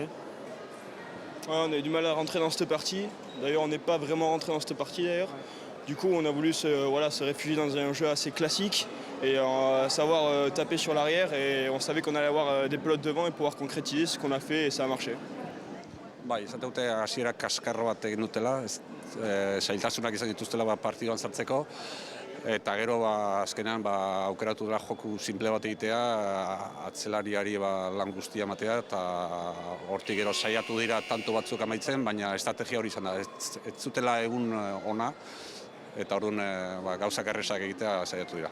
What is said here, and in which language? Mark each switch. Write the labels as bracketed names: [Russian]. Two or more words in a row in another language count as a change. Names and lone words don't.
[French] Ouais, on a eu du mal à rentrer dans cette partie. D'ailleurs, on n'est pas vraiment rentré dans cette partie d'ailleurs. Du coup, on a voulu se réfugier dans un jeu assez classique et savoir taper sur l'arrière. Et on savait qu'on allait avoir des pelotes devant et pouvoir concrétiser ce qu'on a fait et ça a marché. [Basque] Bai, esate dute hasiera kaskarro bat egin dutela, zailtasunak izan dituztela partiduan sartzeko, eta gero azkenean aukeratu dela joku simple bat egitea, atzelariari lan guztia ematea, eta hortik gero saiatu dira tanto batzuk amaitzen, baina estrategia hori izan da, ez zutela egun ona, eta orduan gauzak erresak egitea saiatu dira.